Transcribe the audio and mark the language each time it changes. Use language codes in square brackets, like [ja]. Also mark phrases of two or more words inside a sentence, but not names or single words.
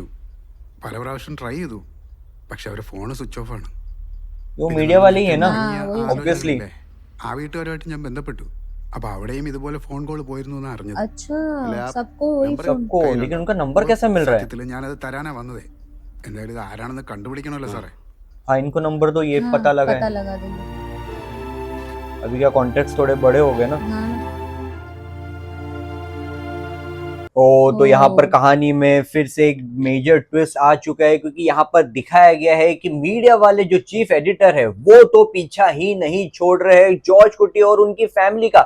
[ml] പല പ്രാവശ്യം ട്രൈ ചെയ്തു. പക്ഷെ അവരെ ഫോണ് [en] switch off [ml] ആണ്. ആ വീട്ടുകാരുമായിട്ട് ഞാൻ ബന്ധപ്പെട്ടു. അപ്പൊ അവിടെയും ഇതുപോലെ ഫോൺ കോൾ പോയിരുന്നു എന്ന് അറിഞ്ഞത്. സത്യത്തില് ഞാനത് തരാനാ വന്നതേ. എന്തായാലും ഇത് ആരാണെന്ന് കണ്ടുപിടിക്കണമല്ലോ സാറേ. [hi] नंबर तो ये पता लगा है. अभी क्या कॉन्टेक्ट थोड़े बड़े हो गए ना. तो यहाँ पर कहानी में फिर से एक [en] major twist [hi] आ चुका है, क्योंकि यहाँ पर दिखाया गया है कि मीडिया वाले जो [en] chief editor [hi] है वो तो पीछा ही नहीं छोड़ रहे हैं जॉर्ज कुटी और उनकी फैमिली का.